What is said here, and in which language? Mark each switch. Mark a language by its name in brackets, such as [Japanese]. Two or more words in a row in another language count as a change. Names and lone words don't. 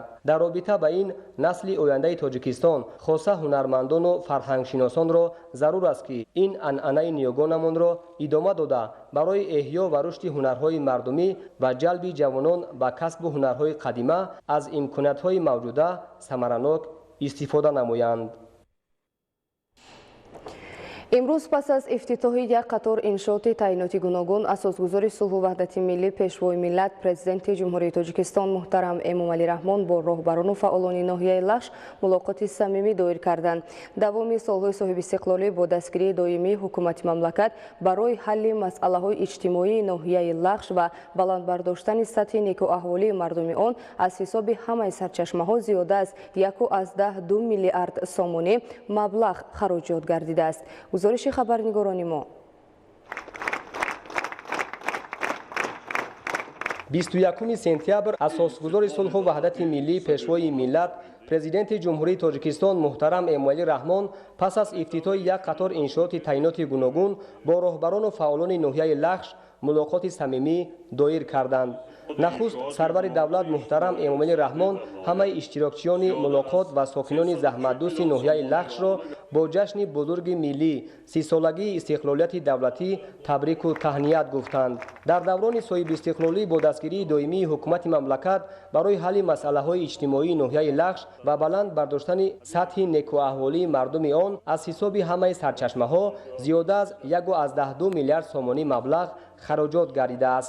[Tajik] در رابطه با این نسل آینده تاجیکستان خاصه هنرمندان و فرهنگ شناسان را ضرور است که این عنعنه نیاگانمان را ادامه داده برای احیا و رشد هنرهای مردمی و جلب جوانان به کسب هنرهای قدیمه از امکانات‌های موجوده ثمرناک استفاده نمایند. امروز پس از افتتاح یک قطار انشاءات تعییناتی گوناگون اساسگزاری صلح و وحدت ملی پیشوای ملت پرزیدنت جمهوری تاجیکستان محترم امomалӣ раҳмон با راهبران و فعالان ناحیه لخش ملاقات صمیمی دایر کردند. دوامی سالهای صاحب استقلالی با دستگیری دائمی حکومت مملکت برای حل مسئله‌های اجتماعی ناحیه لخش و بلند برداشتن سطح نیک و احوالی مردم آن از حساب همه سرچشمه‌ها زیاده از 1.2 میلیارد سومانی مبلغ خراجات گردیده است. گزارش خبرنگاران ما. 21 سентябр اساسگزاری صلح و وحدت ملی پیشوای ملت پرزیدنت جمهوری تاجیکستان محترم امomалӣ раҳмон پس از افتتاح یک قطار انشاءات تعییناتی گوناگون با راهبران و فعالان ناحیه لخش ملاقات صمیمی دایر کردند. نخست سرور دولت محترم امomалӣ раҳмон همه اشتراکچیان ملاقات و ساکنان زحمتدوست ناحیه لخش را با جشن بزرگ ملی 30 سالگی استقلالیت دولتی تبریک و تهنیت گفتند. در دوران صاحب استقلالی با دستگیری دائمی حکومت مملکت برای حل مسئله‌های اجتماعی ناحیه لخش و بلند برداشتن سطح نیک و احوالی مردم آن از حساب همه سرچشمه‌ها زیاده از 1.2 میلیارد سومانی مبلغ خراجات گردیده است.